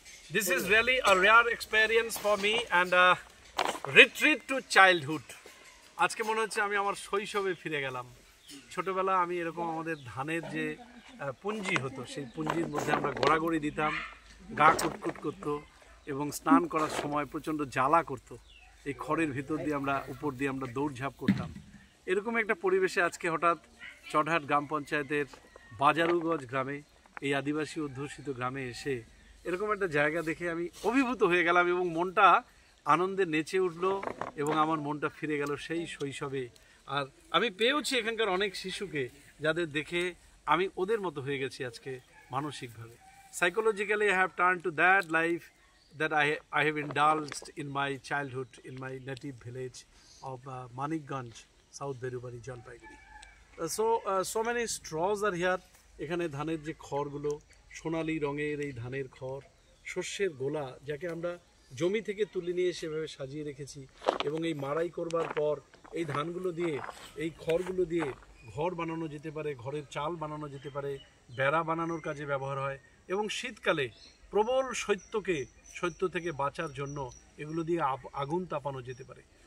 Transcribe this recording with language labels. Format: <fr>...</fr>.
<en>This is really a rare experience for me and a retreat to childhood.</en> <bn>আজকে মনে হচ্ছে আমি আমার শৈশবে ফিরে গেলাম। ছোটবেলা আমি এরকম আমাদের ধানের যে পুঞ্জি হতো সেই পুঞ্জির মধ্যে আমরা গড়াগড়ি দিতাম, গা কুটকুট করতো এবং স্নান করার সময় প্রচণ্ড জ্বালা করতো। এই খড়ের ভিতর দিয়ে আমরা উপর দিয়ে আমরা দৌড়ঝাঁপ করতাম। এরকম একটা পরিবেশে আজকে হঠাৎ চটহাট গ্রাম পঞ্চায়েতের বাজারুগঞ্জ গ্রামে, এই আদিবাসী অধ্যুষিত গ্রামে এসে এরকম একটা জায়গা দেখে আমি অভিভূত হয়ে গেলাম এবং মনটা আনন্দে নেচে উঠলো এবং আমার মনটা ফিরে গেল সেই শৈশবে। আর আমি পেয়েওছি এখানকার অনেক শিশুকে যাদের দেখে আমি ওদের মতো হয়ে গেছি আজকে মানসিকভাবে।</bn> <en>Psychologically I have turned to that life that I have indulged in my childhood in my native village of Manikganj, South Berubari, Jalpaiguri. So many straws are here.</en> <bn>এখানে ধানের যে খড়গুলো, সোনালি রঙের এই ধানের খড়, শস্যের গোলা যাকে আমরা জমি থেকে তুলে নিয়ে সেভাবে সাজিয়ে রেখেছি এবং এই মাড়াই করবার পর এই ধানগুলো দিয়ে, এই খড়গুলো দিয়ে ঘর বানানো যেতে পারে, ঘরের চাল বানানো যেতে পারে, বেড়া বানানোর কাজে ব্যবহার হয় এবং শীতকালে প্রবল শৈত্য থেকে বাঁচার জন্য এগুলো দিয়ে আগুন তাপানো যেতে পারে।</bn>